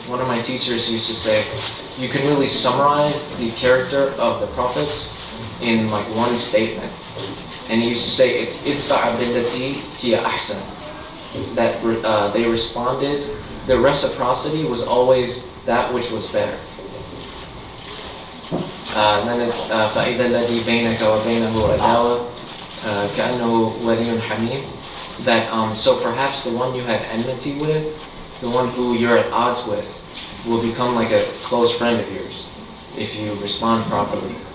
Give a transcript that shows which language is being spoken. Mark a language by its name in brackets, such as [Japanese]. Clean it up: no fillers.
[English] One of my teachers used to say, you can really summarize the character of the prophets in like one statement. And he used to say, it's [Arabic] idfa' billati hiya ahsan. [English] That they responded, the reciprocity was always that which was better. And then it's [Arabic] فَإِذَا الَّذِي بَيْنَكَ وَبَيْنَهُ عَدَاوَةٌ كأنه ولي حميم, [English] that so perhaps the one you have enmity with, the one who you're at odds with, will become like a close friend of yours if you respond properly.